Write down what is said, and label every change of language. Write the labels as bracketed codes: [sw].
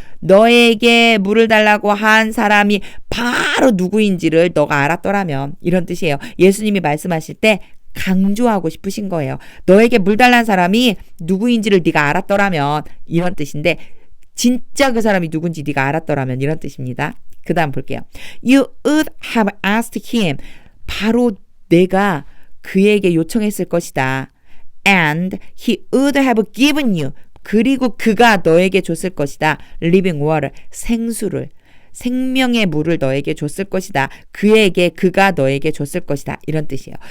[ko] 너에게 물을 달라고 한 사람이 바로 누구인지를 너가 알았더라면 이런 뜻이에요. 예수님이 말씀하실 때 강조하고 싶으신 거예요. 너에게 물 달라는 사람이 누구인지를 네가 알았더라면 이런 뜻인데 진짜 그 사람이 누군지 네가 알았더라면 이런 뜻입니다. 그 다음 볼게요. [en] You would have asked him. [ko] 바로 내가 그에게 요청했을 것이다. [en] And he would have given you. [ko] 그리고 그가 너에게 줬을 것이다. [en] living water, [ko] 생수를. 생명의 물을 너에게 줬을 것이다. 그가 너에게 줬을 것이다. 이런 뜻이에요.